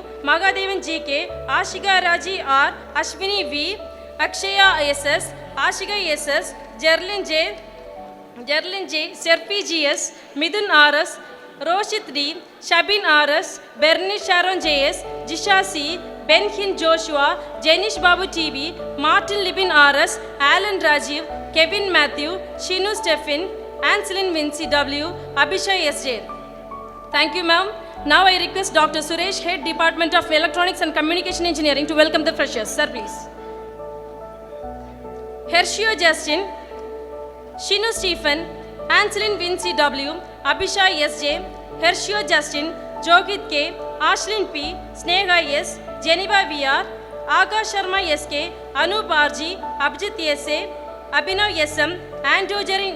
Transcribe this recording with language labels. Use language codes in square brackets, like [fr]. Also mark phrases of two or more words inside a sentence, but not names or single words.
[en] Magadevan G.K., Ashika Raji R., Ashwini V., Akshaya S.S., Ashika S.S., Jerlin J., Serpi G.S., Midun R.S., Roshit D., Shabin R.S., Bernice Sharon J.S., Jisha C., Ben Hin Joshua, Jenish Babu TV, Martin Libin R.S., Alan Rajiv, Kevin Matthew, Shinu Stephen, Anselin Vinci W., Abhishai S.J. Thank you, ma'am. Now I request Dr. Suresh, Head Department of Electronics and Communication Engineering, to welcome the freshers. Sir, please. Hershio Justin, Shinu Stephen, Anselin Vinci W., Abhishai S.J., Hershio Justin, Jogit K., Ashlyn P., Sneha S., Geneva VR, Akash Sharma S.K., Anup R.G., Abhijit S.A., Abhinav S.M., Andojarin